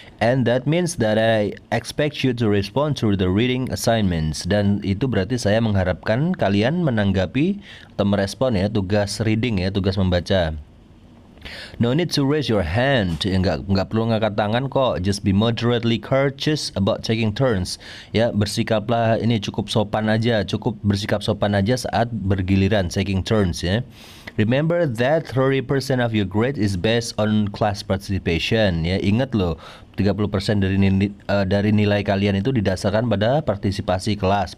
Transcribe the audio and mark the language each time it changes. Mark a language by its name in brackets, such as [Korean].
[English] And that means that I expect you to respond to the reading assignments. [Indonesian] Dan itu berarti saya mengharapkan kalian menanggapi atau merespon ya tugas reading ya, tugas membaca. [English] No need to raise your hand. [Indonesian] Nggak perlu ngangkat tangan kok. [English] Just be moderately courteous about taking turns. [Indonesian] Ya, bersikaplah ini cukup sopan aja, cukup bersikap sopan aja saat bergiliran taking turns ya. [English] Remember that 30% of your grade is based on class participation ya. [Indonesian] Ingat loh, 30% dari nilai kalian itu didasarkan pada partisipasi kelas.